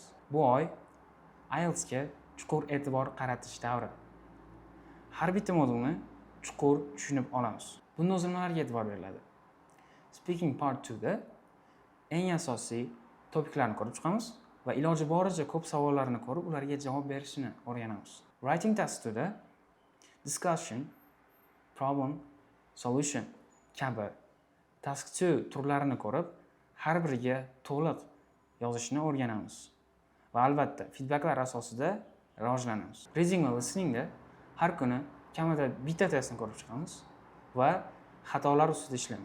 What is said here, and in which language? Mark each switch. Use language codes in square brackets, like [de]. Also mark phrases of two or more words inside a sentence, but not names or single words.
[uz] Bu oy IELTS ga chuqur e'tibor qaratish davri. Har bitta modulni chuqur tushunib olamiz. Bunda o'zi nimalarga e'tibor beriladi? [en] Speaking part [uz] 2da eng asosiy topiklarni ko'rib chiqamiz va iloji boricha ko'p savollarni ko'rib, ularga javob berishni o'rganamiz. [en] Writing task [uz] 2da discussion, problem, solution kabi task 2 turlarini ko'rib, har biriga to'liq yozishni o'rganamiz. Va albatta feedbacklar asosida rivojlanamiz. Reading va listeningda har kuni kamida bitta testni ko'rib chiqamiz va xatolar ustida ishlaymiz.